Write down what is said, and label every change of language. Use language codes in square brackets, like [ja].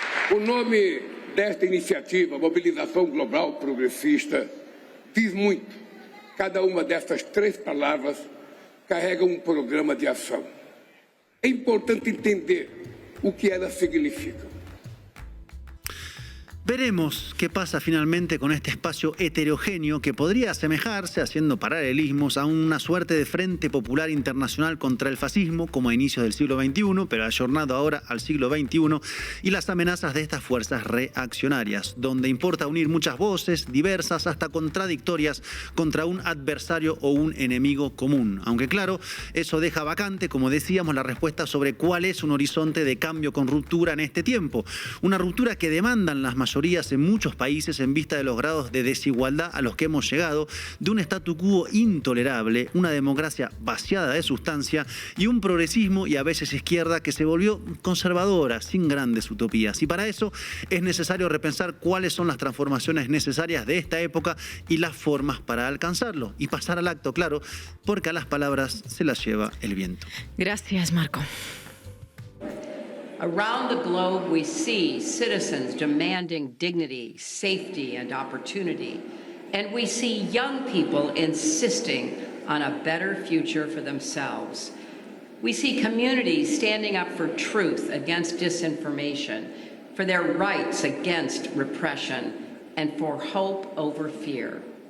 [pt] O nome desta iniciativa, Mobilização Global Progressista, diz muito. Cada uma dessas 3 palavras carrega um programa de ação. É importante entender o que elas significam. [es] Veremos qué pasa finalmente con este espacio heterogéneo que podría asemejarse, haciendo paralelismos, a una suerte de Frente Popular Internacional contra el fascismo, como a inicios del siglo XXI, pero ayornado ahora al siglo XXI, y las amenazas de estas fuerzas reaccionarias, donde importa unir muchas voces, diversas, hasta contradictorias, contra un adversario o un enemigo común. Aunque claro, eso deja vacante, como decíamos, la respuesta sobre cuál es un horizonte de cambio con ruptura en este tiempo. Una ruptura que demandan las mayorías en muchos países en vista de los grados de desigualdad a los que hemos llegado, de un statu quo intolerable, una democracia vaciada de sustancia y un progresismo y a veces izquierda que se volvió conservadora, sin grandes utopías. Y para eso es necesario repensar cuáles son las transformaciones necesarias de esta época y las formas para alcanzarlo. Y pasar al acto, claro, porque a las palabras se las lleva el viento. Gracias, Marco. [en] Around the globe, we see citizens demanding dignity, safety, and opportunity. And we see young people insisting on a better future for themselves. We see communities standing up for truth against disinformation, for their rights against repression, and for hope over fear.